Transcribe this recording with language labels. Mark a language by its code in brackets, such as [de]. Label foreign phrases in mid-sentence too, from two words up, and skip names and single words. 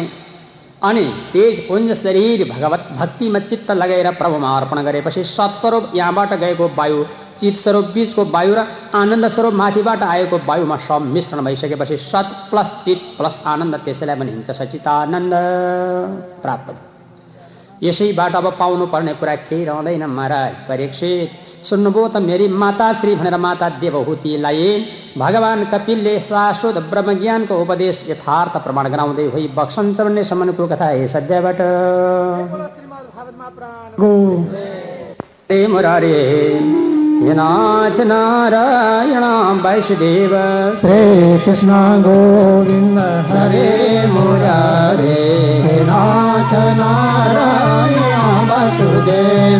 [ne] अनि तेज पुञ्ज शरीर भगवत भक्तिमा चित्त लगाएर प्रभुमा अर्पण गरेपछि सत्स्वरूप यहाँबाट गएको वायु, चित स्वरूप बीचको वायु र आनन्द स्वरूप माथिबाट आएको वायुमा सम्मिश्रण भइसकेपछि सत प्लस चित प्लस आनन्द, त्यसैलाई भनिन्छ सचितानन्द प्राप्त। यसैबाट अब पाउनु पर्ने कुरा केही रहँदैन। महाराज परीक्षित सुन्नुभयो त मेरी माता श्री भनेर माता देवहूतिलाई भगवान कपिलले शाश्वत ब्रह्मज्ञानको उपदेश यथार्थ प्रमाण गराउँदै होइ बक्सन्छ भन्ने सम्मको कथा हे सद्यबाट। [sa] मुरारे हे नाथ नारायण वासुदेव श्री कृष्ण गोविंद हरे मुरारे हे नाथ नारायण वासुदेव